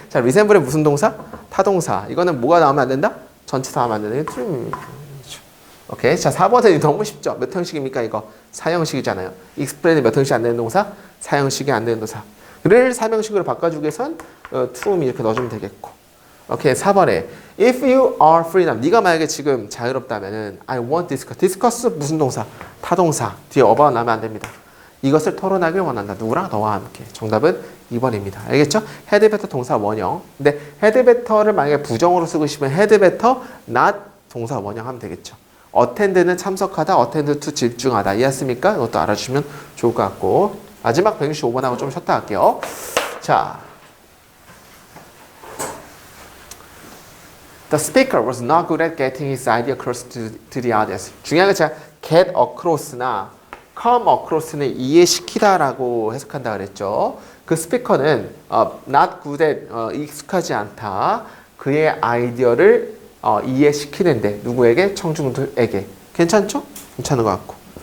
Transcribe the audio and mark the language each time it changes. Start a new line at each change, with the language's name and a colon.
Korean: 자, resemble은 무슨 동사? 타동사. 이거는 뭐가 나오면 안 된다? 전치사 하면 안 된다. 오케이. 자, 4번은 너무 쉽죠? 몇 형식입니까, 이거? 4형식이잖아요. explain은 몇 형식 안 되는 동사? 4형식이 안 되는 동사. 를 3형식으로 바꿔주기 위해선 to 이렇게 넣어주면 되겠고. 오케이. 4번에
English: if you are free now.
Korean: 네가 만약에 지금 자유롭다면은
English: I want discuss.
Korean: discuss 무슨 동사? 타동사. 뒤에 about 나면 안 됩니다. 이것을 토론하길 원한다. 누구랑? 너와 함께. 정답은 2번입니다. 알겠죠? had better 동사 원형. 근데 had better를 만약에 부정으로 쓰고 싶으면 had better not 동사 원형 하면 되겠죠. attend는 참석하다, attend to 집중하다. 이해했습니까? 이것도 알아주시면 좋을 것 같고. 마지막 165번하고 좀 쉬었다 할게요.
English: 자, The speaker was not good at getting his idea across to the audience.
Korean: 중요한 건 제가 get across나 come across는 이해시키다라고 해석한다 그랬죠. 그 스피커는 not good at 익숙하지 않다. 그의 아이디어를 이해시키는데 누구에게? 청중들에게. 괜찮죠? 괜찮은 것 같고.